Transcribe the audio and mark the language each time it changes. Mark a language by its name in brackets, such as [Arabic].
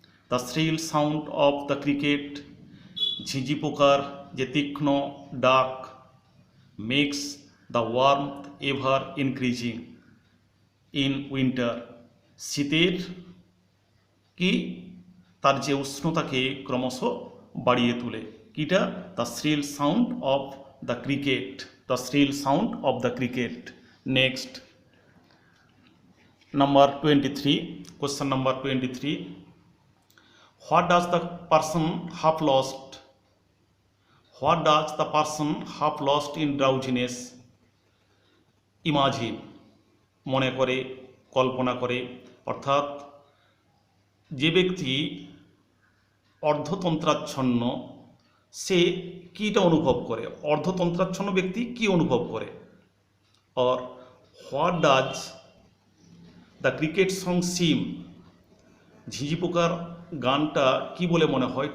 [English] the shrill sound of the cricket, [Bangla] ঝিঁঝি পোকার যে তীক্ষ্ণ ডাক, [English] makes the warmth ever increasing in winter, [Bangla] শীতের কি তার যে উষ্ণতাকে ক্রমশ বাড়িয়ে তোলে। কিটা? [English] The shrill sound of the cricket, the shrill sound of the cricket. Next, number 23, question number 23, what does the person have lost, what does the person have lost in drowsiness? [Bangla] imagine, মনে করে, কল্পনা করে, অর্থাৎ যে ব্যক্তি অর্ধতন্ত্রাচ্ছন্ন সে কিটা অনুভব করে? অর্ধতন্ত্রাচ্ছন্ন ব্যক্তি কি অনুভব করে? [English] or what does the cricket song seem, [Bangla] ঝিঝি পোকার গানটা কি বলে মনে হয়?